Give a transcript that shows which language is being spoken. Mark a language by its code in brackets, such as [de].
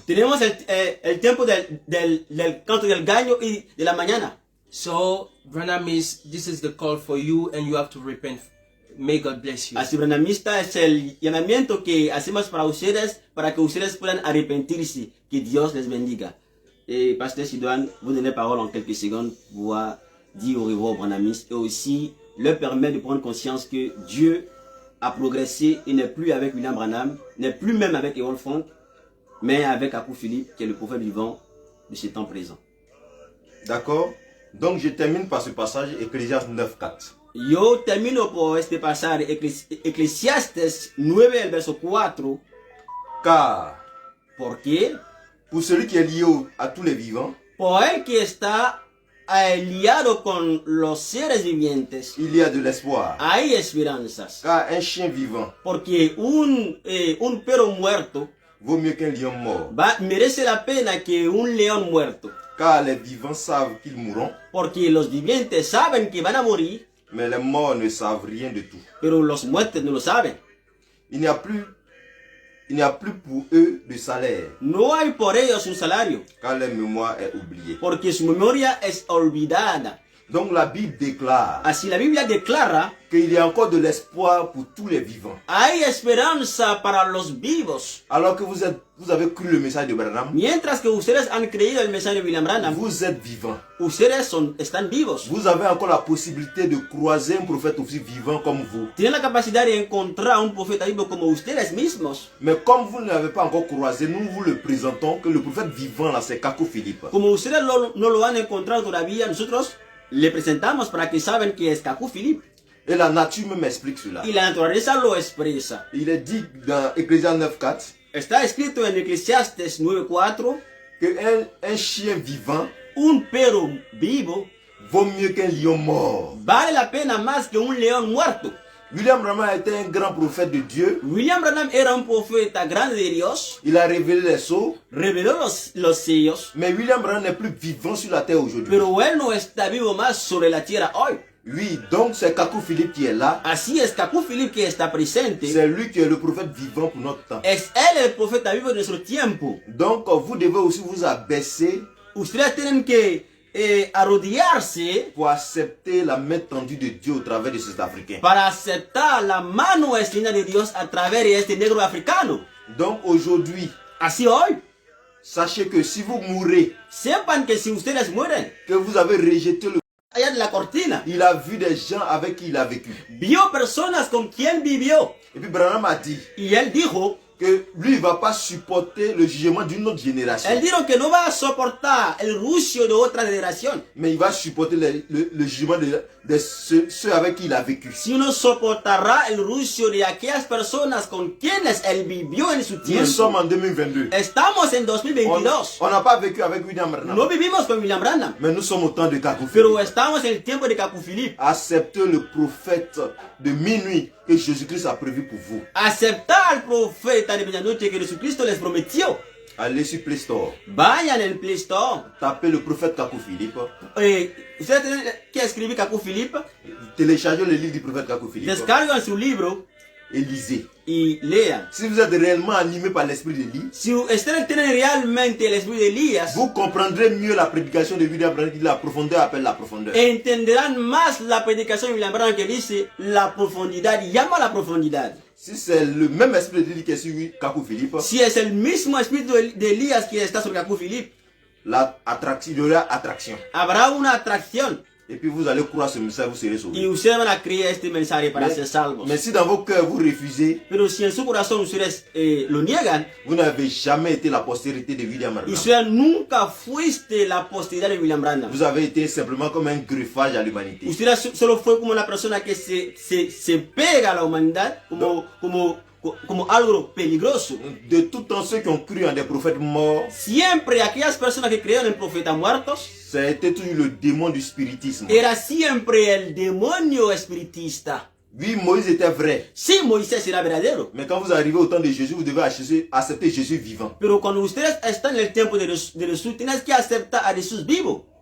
[es] Tenemos el tiempo del canto del gallo y de la mañana. [en] So Branham this is the call for you, and you have to repent. May God bless you. [es] Así, Branhamista, es el llamamiento que hacemos para que ustedes puedan arrepentirse. Que Dios les bendiga. [fr] Pasteur Sidoine, vous donnez parole en quelques secondes pour dire au revoir aux Branhamistes et aussi leur permettre de prendre conscience que Dieu a progressé et n'est plus avec William Branham, n'est plus même avec Errol Funk, mais avec Kaku Philip, qui est le prophète vivant de ce temps présent. D'accord. Donc je termine par ce passage, Ecclésiaste 9:4. [es] Yo termino por este pasaje, Eclesiastes 9, el verso 4. [fr] Car [es] Porque [fr] pour celui qui est lié à tous les vivants, [es] por el que está liado con los seres vivientes, [fr] il y a de l'espoir. [es] hay esperanzas. [fr] Car un chien vivant [es] Porque un perro muerto [fr] vaut mieux qu'un lion mort. [es] merece la pena que un león muerto. [fr] Car les vivants savent qu'ils mourront, [es] Porque los vivientes saben que van a morir, [fr] mais les morts ne savent rien de tout. [es] pero los muertos no lo saben. [fr] Il n'y a plus pour eux de salaire, [es] No hay por ellos un salario, [fr] car leur mémoire est oubliée. [es] porque su memoria es olvidada. [fr] Donc la Bible déclare [es] Así la Biblia declara, [fr] qu'il y a encore de l'espoir pour tous les vivants. [es] hay esperanza para los vivos. [fr] Alors que vous avez cru le message de Branham, [es] Mientras que ustedes han creído el mensaje de William Branham, [fr] vous êtes vivants. [es] ustedes están vivos. [fr] Vous avez encore la possibilité de croiser un prophète aussi vivant comme vous. [es] Tienen la capacidad de encontrar un profeta vivo como ustedes mismos. [fr] Mais comme vous ne l'avez pas encore croisé, nous vous le présentons que le prophète vivant là, c'est Kaku Philip. [es] Como ustedes no lo han encontrado todavía, nosotros le presentamos para que saben que es Kaku Philip. [fr] Et la nature même explique cela. [es] Y la naturaleza lo expresa. [fr] Il est dit dans Ecclésiaste 9:4 [es] Está escrito en Eclesiastes 9:4 [fr] que un chien vivant [es] un perro vivo [fr] vaut mieux qu'un lion mort. [es] vale la pena más que un león muerto. [fr] William Branham était un grand prophète de Dieu. [es] William Branham era un profeta grande de Dios, [fr] Il a révélé les sceaux. [es] reveló los sellos, [fr] Mais William Branham n'est plus vivant sur la terre aujourd'hui. [es] pero él no está vivo más sobre la tierra hoy. [fr] Oui, donc c'est Kaku Philip qui est là. [es] Así es, Kaku Philip que está presente, [fr] C'est lui qui est le prophète vivant pour notre temps. [es] es él el profeta vivo de nuestro tiempo. [fr] Donc vous devez aussi vous abaisser [es] Ustedes tienen que arrodillarse [fr] pour accepter la main tendue de Dieu au travers de ces Africains. [es] para aceptar la mano extendida de Dios a través de este negro africano. [fr] Donc aujourd'hui, [es] Así hoy, [fr] sachez que si vous mourrez, [es] sepan que si ustedes mueren, [fr] que vous avez rejeté le... [es] allá de la cortina, [fr] Il a vu des gens avec qui il a vécu. [es] vio personas con quien vivió. [fr] Et puis Branham a dit [es] Y él dijo [fr] que lui, il ne va pas supporter le jugement d'une autre génération. [es] Él dijo que no va a soportar el juicio de otra generación, [fr] Mais il va supporter le jugement de ceux avec qui il a vécu. [es] sino soportará el juicio de aquellas personas con quienes él vivió en su [fr] Nous sommes [es] tiempo. [fr] en 2022. [es] Estamos en 2022. [fr] On n'a pas vécu avec William Branham. [es] No vivimos con William Branham, [fr] Mais nous sommes au temps de Kakou [es] pero [fr] Philippe. [es] estamos en el tiempo de Kaku Philippe. [fr] Acceptez le prophète de minuit que Jésus-Christ a prévu pour vous. [es] Aceptar al profeta de medianoche que Jesucristo les prometió. [fr] Allez sur Play Store. [es] Vayan en el Play Store. [fr] Tapez le prophète Kakou Philippe. [es] Ustedes tienen que escribir Kaku Philippe, [fr] Téléchargez le livre du prophète Kakou Philippe. [es] descargan su libro [fr] Et lisez. [es] y lean. [fr] Si vous êtes réellement animé par l'esprit de l'île, [es] Si ustedes tienen realmente el espíritu de Elías, [fr] vous comprendrez mieux la prédication de William Branham qui dit la profondeur appelle la profondeur. [es] entenderán más la predicación de William Branham que dice la profundidad llama a la profundidad. [fr] Si c'est le même esprit de l'île qui est sur Kakou Philippe, [es] Si es el mismo espíritu de Elías que está sobre Kaku Philippe, [fr] il y aura attraction. [es] habrá una atracción [fr] Et puis vous allez croire ce message, vous serez [es] y [fr] sauvés. [es] ustedes van a creer este mensaje para ser salvos. [fr] Mais si dans vos cœurs vous refusez, [es] Pero si en su corazón ustedes lo niegan, [fr] vous n'avez jamais été la postérité de William [es] y [fr] Branham. [es] ustedes nunca fuiste la posteridad de William Branham. [fr] Vous avez été simplement comme un greffage à l'humanité. [es] Usted solo fue como una persona que se pega a la humanidad como algo peligroso. [fr] De tout temps, ceux qui ont cru en des prophètes morts, [es] Siempre aquellas personas que creyeron en profetas muertos, [fr] ça a été toujours le démon du spiritisme. [es] era siempre el demonio espiritista. [fr] Oui, Moïse était vrai. [es] Sí, Moisés era verdadero. [fr] Mais quand vous arrivez au temps de Jésus, vous devez accepter Jésus vivant. [es] Pero cuando ustedes están en el tiempo de Jesús, tienes que aceptar a Jesús vivo.